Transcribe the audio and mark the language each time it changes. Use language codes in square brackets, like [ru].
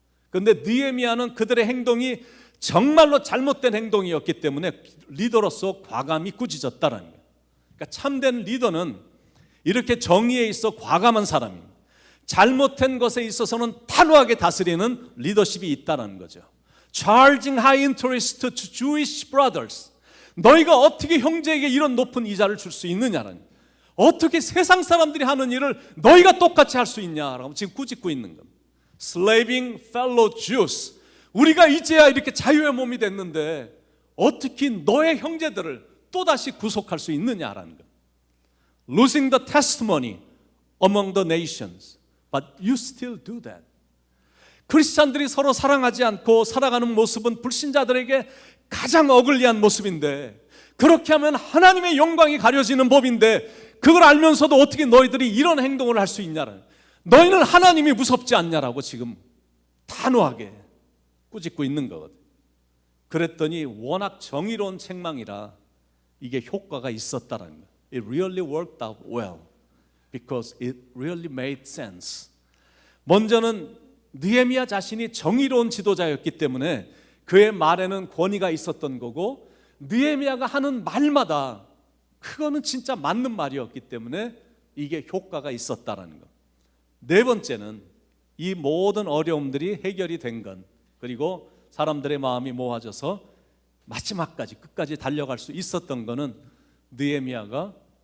[ko] 그런데 느헤미야는 그들의 행동이 정말로 잘못된 행동이었기 때문에 리더로서 과감히 꾸짖었다라는 거예요. 그러니까 참된 리더는 이렇게 정의에 있어 과감한 사람입니다. 잘못된 것에 있어서는 단호하게 다스리는 리더십이 있다는 거죠. [en] Charging high interest to Jewish brothers. [ko] 너희가 어떻게 형제에게 이런 높은 이자를 줄 수 있느냐는 거예요. 어떻게 세상 사람들이 하는 일을 너희가 똑같이 할 수 있냐라고 지금 꾸짖고 있는 겁니다. [en] Slaving fellow Jews. [ko] 우리가 이제야 이렇게 자유의 몸이 됐는데 어떻게 너의 형제들을 또다시 구속할 수 있느냐라는 거예요. [en] Losing the testimony among the nations. But you still do that. [ko] 크리스찬들이 서로 사랑하지 않고 살아가는 모습은 불신자들에게 가장 어글리한 모습인데 그렇게 하면 하나님의 영광이 가려지는 법인데 그걸 알면서도 어떻게 너희들이 이런 행동을 할 수 있냐는 너희는 하나님이 무섭지 않냐라고 지금 단호하게 꾸짖고 있는 거거든. 그랬더니 워낙 정의로운 책망이라 이게 효과가 있었다는 거예요. [en] It really worked out well. Because it really made sense. [ko] 먼저는 느헤미야 자신이 정의로운 지도자였기 때문에 그의 말에는 권위가 있었던 거고 느헤미야가 하는 말마다 그거는 진짜 맞는 말이었기 때문에 이게 효과가 있었다라는 것. 네 번째는 이 모든 어려움들이 해결이 된 건 그리고 사람들의 마음이 모아져서 마지막까지 끝까지 달려갈 수 있었던 거는 느헤미야가